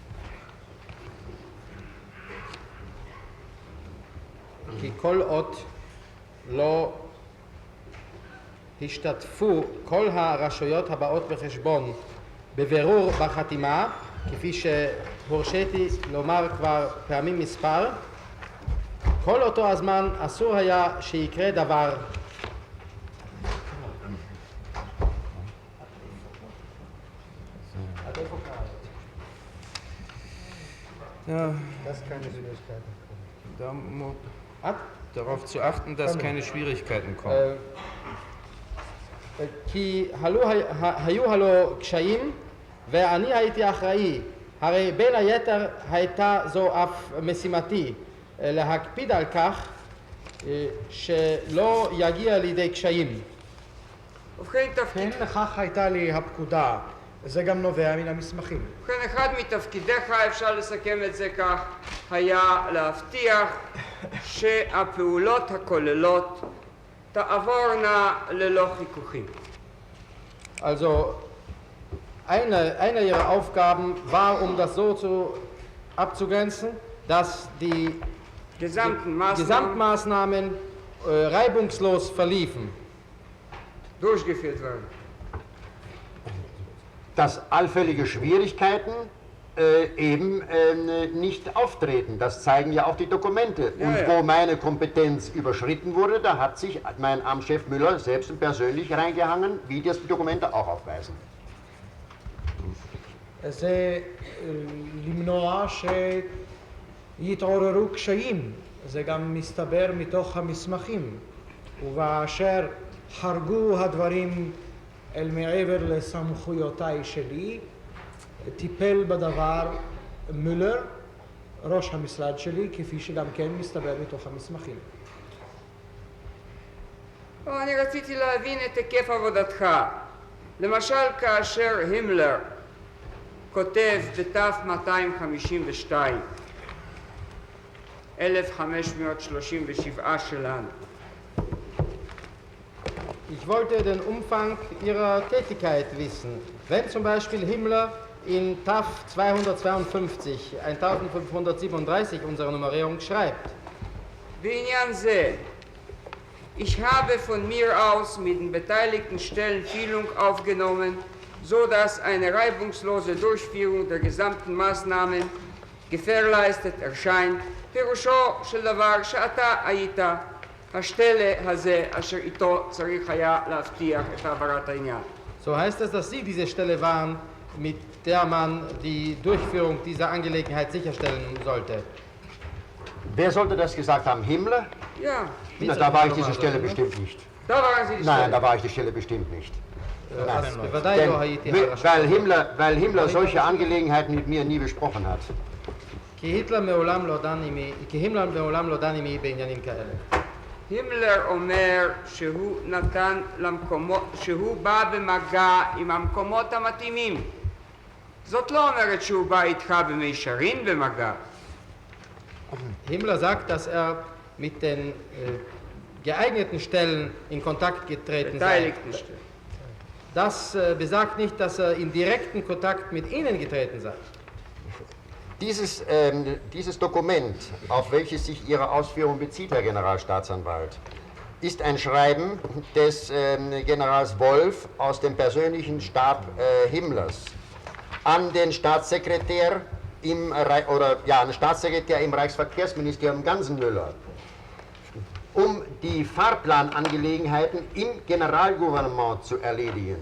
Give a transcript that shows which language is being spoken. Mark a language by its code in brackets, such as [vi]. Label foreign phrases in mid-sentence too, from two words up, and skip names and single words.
[he] כי כל אות לא השתתפו כל הרשויות הבאות בחשבון בבירור בחתימה, כפי שהורשיתי לומר כבר פעמים מספר, כל אותו הזמן אסור היה שיקרה דבר. [de] Dass keine Schwierigkeiten kommen. Darauf zu achten, dass keine Schwierigkeiten kommen. [he] כי היו הלו קשיים ואני הייתי אחראי, הרי בין היתר הייתה זו אף משימתי להקפיד על כך שלא יגיע לידי קשיים. ובכן, כן, לכך הייתה לי הפקודה. זה גם נובע מן המסמכים. ובכן, אחד מתפקידיך, אפשר לסכם את זה כך, היה להבטיח שהפעולות הכוללות תעבורנה ללא חיכוכים. [de] Also eine ihrer Aufgaben war, das so abzugrenzen, dass die Gesamtmaßnahmen reibungslos verliefen. Durchgeführt werden. Dass allfällige Schwierigkeiten eben nicht auftreten. Das zeigen ja auch die Dokumente. Ja, und ja. wo meine Kompetenz überschritten wurde, da hat sich mein Amtschef Müller selbst und persönlich reingehangen, wie das die Dokumente auch aufweisen. [he] זה למנוע שיתעוררו קשיים. זה גם מסתבר מתוך המסמכים. ובאשר חרגו הדברים אל מעבר לסמכויותיי שלי, טיפל בדבר מולר, ראש המשרד שלי, כפי שגם כן מסתבר מתוך המסמכים. אני רציתי להבין את היקף עבודתך. למשל, כאשר הימלר כותב בתף 252, 1537 שלנו. [de] Ich wollte den Umfang ihrer Tätigkeit wissen. Wenn zum Beispiel Himmler in TAF 252, 1537 unserer Nummerierung schreibt, [he] בעניין זה, [de] ich habe von mir aus mit den beteiligten Stellen Fühlung aufgenommen, so dass eine reibungslose Durchführung der gesamten Maßnahmen gewährleistet erscheint. [he] פירושו של דבר שאתה היית השתלה הזה אשר איתו צריך היה להבטיח את העברת העניין. [de] so heißt es, dass Sie diese Stelle waren, mit der man die Durchführung dieser Angelegenheit sicherstellen sollte. Wer sollte das gesagt haben? Himmler? Ja, Na, da war ich diese Stelle bestimmt nicht. da waren Sie die Nein, Stelle. da war ich die Stelle bestimmt nicht. [he] אז בוודאי לא הייתי על [de] Weil Himmler solche Angelegenheiten mit mir nie besprochen hat. [he] כי הימלר מעולם לא דן עמי בעניינים כאלה. הימלר אומר שהוא בא במגע עם המקומות המתאימים. זאת לא אומרת שהוא בא איתך במישרין במגע. [de] Himmler sagt, dass mit den geeigneten Stellen in Kontakt getreten sei. beteiligten Stellen. Das besagt nicht, dass in direkten Kontakt mit ihnen getreten sei. Dieses Dokument, auf welches sich Ihre Ausführung bezieht, Herr Generalstaatsanwalt, ist ein Schreiben des Generals Wolf aus dem persönlichen Stab Himmlers an den Staatssekretär im Reichsverkehrsministerium Gansenmüller, um die Fahrplanangelegenheiten im Generalgouvernement zu erledigen.